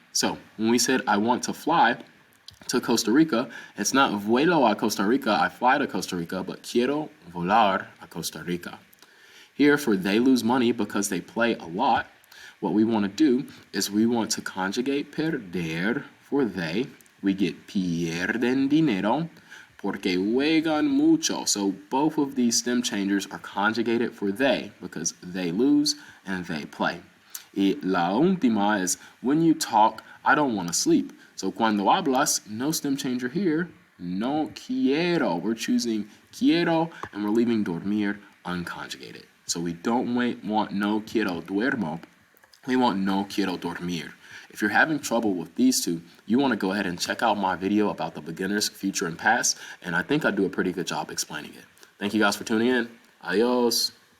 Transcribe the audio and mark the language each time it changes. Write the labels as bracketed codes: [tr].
[en] So when we said I want to fly to Costa Rica, it's not vuelo a Costa Rica, I fly to Costa Rica, but [es] quiero volar a Costa Rica. [en] Here for they lose money because they play a lot, what we want to do is we want to conjugate perder for they. We get [es] pierden dinero porque juegan mucho. [en] So both of these stem changers are conjugated for they because they lose and they play. [es] Y la última [en] is when you talk, I don't want to sleep. So cuando hablas, no stem changer here, [es] no quiero. [en] We're choosing quiero and we're leaving dormir unconjugated. So we don't want [es] no quiero duermo [en] we want [es] no quiero dormir. [en] If you're having trouble with these two, you want to go ahead and check out my video about the beginners, future, and past, and I think I do a pretty good job explaining it. Thank you guys for tuning in. Adios.